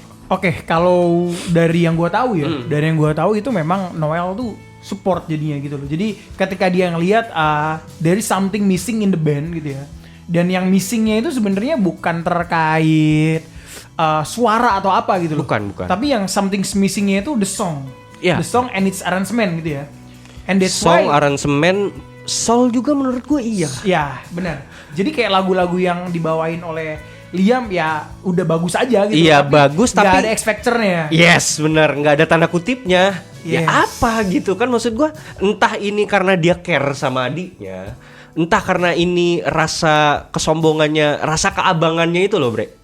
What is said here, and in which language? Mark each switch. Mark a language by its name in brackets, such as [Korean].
[Indonesian] Oke, kalau dari yang gua tahu ya, dari yang gua tahu itu memang Noel tuh support jadinya gitu loh. Jadi ketika dia ngelihat [English] there is something missing in the band [Indonesian] gitu ya. Dan yang missingnya itu sebenarnya bukan terkait suara atau apa gitu loh. Bukan. Tapi yang something missingnya itu [English] the song. Yeah. The song and its arrangement [Indonesian] gitu ya. [English] And that's song, why [Indonesian] aransemen, soul juga menurut gue iya. Ya benar. Jadi kayak lagu-lagu yang dibawain oleh Liam ya udah bagus aja gitu. Iya bagus tapi nggak ada X Factor-nya. [English] Yes [Indonesian] benar, nggak ada tanda kutipnya. [English] Yes. [Indonesian] Ya apa gitu kan maksud gue. Entah ini karena dia care sama adiknya, entah karena ini rasa kesombongannya, rasa keabangannya itu loh bre.